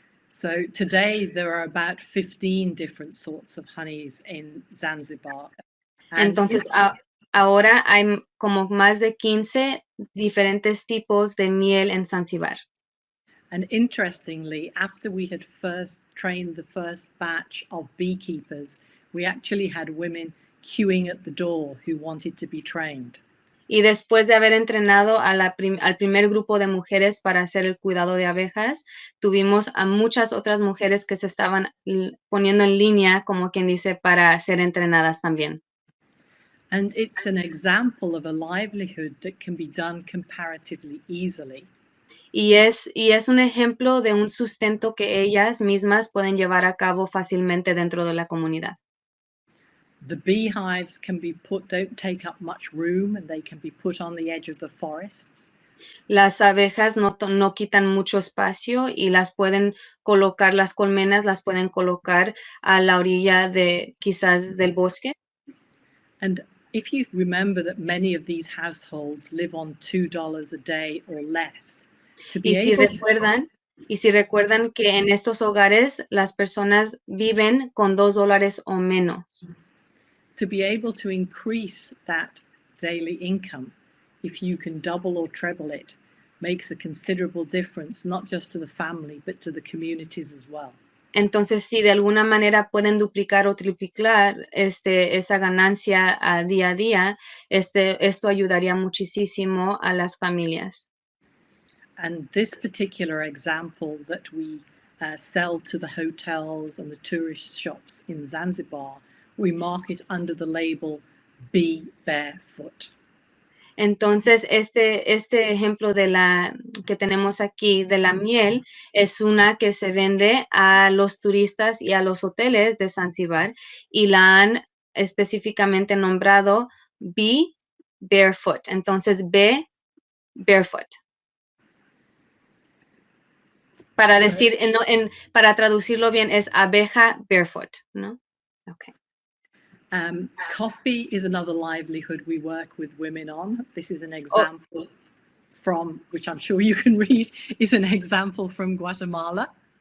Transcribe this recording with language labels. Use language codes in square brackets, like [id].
[en] So today there are about 15 different sorts of honeys in Zanzibar. [es] Entonces, ahora hay como más de 15 diferentes tipos de miel en Zanzibar. [en] And interestingly, after we had first trained the first batch of beekeepers, we actually had women queuing at the door who wanted to be trained. [es] Y después de haber entrenado al primer grupo de mujeres para hacer el cuidado de abejas, tuvimos a muchas otras mujeres que se estaban poniendo en línea, como quien dice, para ser entrenadas también. [en] And it's an example of a livelihood that can be done comparatively easily. [es] Y es un ejemplo de un sustento que ellas mismas pueden llevar a cabo fácilmente dentro de la comunidad. [en] The beehives don't take up much room, and they can be put on the edge of the forests. [es] Las abejas no quitan mucho espacio y las colmenas las pueden colocar a la orilla de quizás del bosque. [en] And if you remember that many of these households live on $2 a day or less, [es] Y si recuerdan que en estos hogares las personas viven con $2 o menos. [en] To be able to increase that daily income, if you can double or treble it, makes a considerable difference, not just to the family, but to the communities as well. [es] Entonces, si de alguna manera pueden duplicar o triplicar esa ganancia día a día, esto ayudaría muchísimo a las familias. [en] And this particular example that we sell to the hotels and the tourist shops in Zanzibar, we mark it under the label Be Barefoot. [es] Entonces, este ejemplo que tenemos aquí de la miel es una que se vende a los turistas y a los hoteles de Zanzibar y la han específicamente nombrado Be Barefoot. Entonces, Be Barefoot. Para decir, para traducirlo bien, es abeja barefoot, ¿no? [en] Okay. Coffee is another livelihood we work with women on. This is an example from, which I'm sure you can read, is an example from Guatemala.